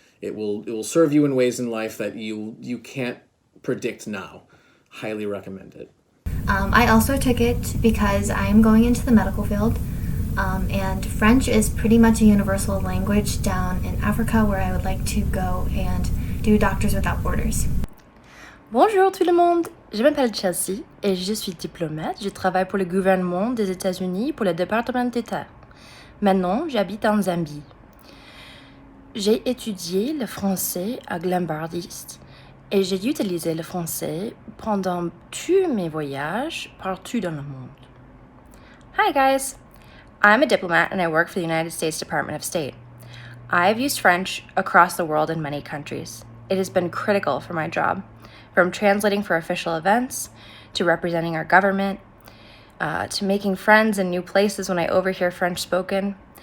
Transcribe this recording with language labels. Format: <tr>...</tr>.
<en>It will serve you in ways in life that you can't predict now. Highly recommend it. I also took it because I am going into the medical field. And French is pretty much a universal language down in Africa where I would like to go and do Doctors Without Borders.</en> <fr>Bonjour tout le monde, je m'appelle Chelsea et je suis diplomate. Je travaille pour le gouvernement des États-Unis pour le département d'État. Maintenant, j'habite en Zambie. J'ai étudié le français à Glenbard East et j'ai utilisé le français pendant tous mes voyages partout dans le monde.</fr> <en>Hi guys! I'm a diplomat and I work for the United States Department of State. I've used French across the world in many countries. It has been critical for my job, from translating for official events, to representing our government, to making friends in new places when I overhear French spoken.</en>